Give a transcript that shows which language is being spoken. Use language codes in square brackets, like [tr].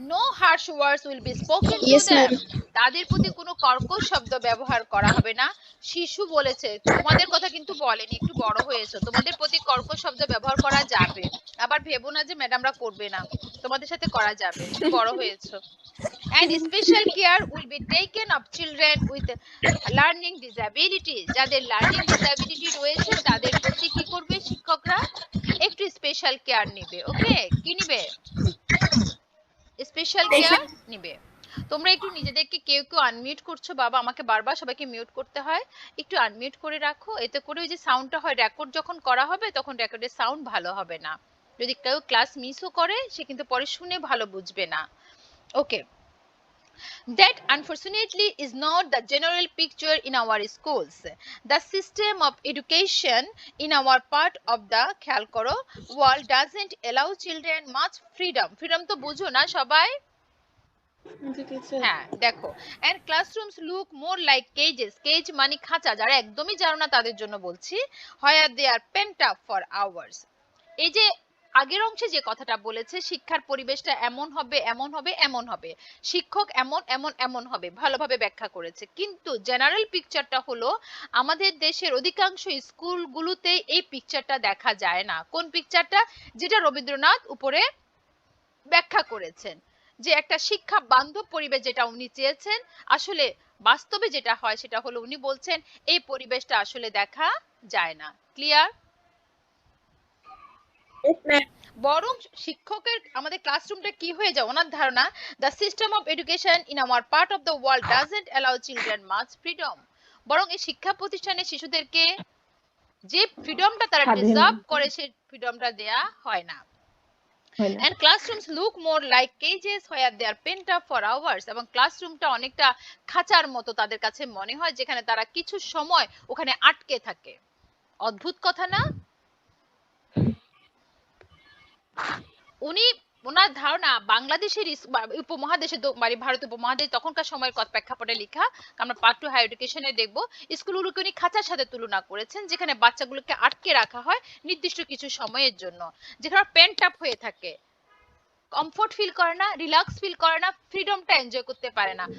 [en] No harsh words will be spoken to Yes, them. ma'am. [bn] তাদের প্রতি কোনো কর্কশ শব্দ ব্যবহার করা হবে না। শিশু বলেছে, তোমাদের কথা কিন্তু বলেনি, একটু বড় হয়েছো, তোমাদের প্রতি কর্কশ শব্দ ব্যবহার করা যাবে। আবার ভেবো না যে ম্যাডামরা করবে না, তোমাদের সাথে করা যাবে, বড় হয়েছো। [en] And special care will be taken of children with learning disabilities। [bn] যাদের লার্নিং ডিসএবিলিটি রয়েছে তাদের প্রতি কি করবে শিক্ষকরা, একটু স্পেশাল কেয়ার নেবে। ওকে, কি নিবে? স্পেশাল কেয়ার নিবে। তোমরা একটু নিজেদেরকে কেউ আনমিউট করছো বাবা, আমাকে বারবার সবাইকে মিউট করতে হয়, একটু আনমিউট করে রাখো, এতে করে ওই যে সাউন্ডটা হয় রেকর্ড যখন করা হবে তখন রেকর্ডের সাউন্ড ভালো হবে না। যদি কেউ ক্লাস মিসও করে সে কিন্তু পরে শুনে ভালো বুঝবে না। [en] Okay, that unfortunately is not the general picture in our schools. The system of education in our part of the [bn] খেয়াল করো [en] world doesn't allow children much freedom [bn] তো বুঝো না সবাই? হ্যাঁ দেখো, [en] and classrooms look more like cages, cage [bn] মানে খাঁচা, যারা একদমই জানো না তাদের জন্য বলছি, [en] where they are pent up for hours। [bn] এই যে আগের অংশে যে কথাটা বলেছে শিক্ষার পরিবেশটা এমন হবে এমন হবে এমন হবে, শিক্ষক এমন এমন এমন হবে, ভালোভাবে ব্যাখ্যা করেছে। কিন্তু জেনারেল পিকচারটা হলো আমাদের দেশের অধিকাংশ স্কুলগুলোতে এই পিকচারটা দেখা যায় না। কোন পিকচারটা? যেটা রবীন্দ্রনাথ উপরে ব্যাখ্যা করেছেন, যে একটা শিক্ষা বান্ধব পরিবেশ যেটা উনি চেয়েছেন, আসলে বাস্তবে যেটা হয় সেটা হলো উনি বলছেন এই পরিবেশটা আসলে দেখা যায় না। ক্লিয়ার? [en] Yes, ma'am. [bn] বরং শিক্ষকের আমাদের ক্লাসরুমটা কি হয়ে যায় ওনার ধারণা, [en] The system of education in our part of the world doesn't allow children much freedom. [bn] বরং এই শিক্ষা প্রতিষ্ঠানে শিশুদেরকে যে ফ্রিডমটা তারা ডিজার্ভ করে সেই ফ্রিডমটা দেয়া হয় না। [en] And classrooms look more like cages where they are pent up for hours। [bn] এবং ক্লাসরুমটা অনেকটা খাঁচার মতো তাদের কাছে মনে হয়, যেখানে তারা কিছু সময় ওখানে আটকে থাকে। অদ্ভুত কথা না? উনি ওনার ধারণা বাংলাদেশের উপমহাদেশে মানে ভারত উপমহাদেশ তখনকার সময়ের প্রেক্ষাপটে লেখা, আমরা পার্ট 2 হাই এডুকেশনে দেখব, স্কুলগুলোকে উনি খাঁচার সাথে তুলনা করেছেন, যেখানে বাচ্চাগুলোকে আটকে রাখা হয় নির্দিষ্ট কিছু সময়ের জন্য, যেখানে পেন্ট আপ হয়ে থাকে, কমফোর্ট ফিল করে না, রিল্যাক্স ফিল করে না, ফ্রিডমটা এনজয় করতে পারে না।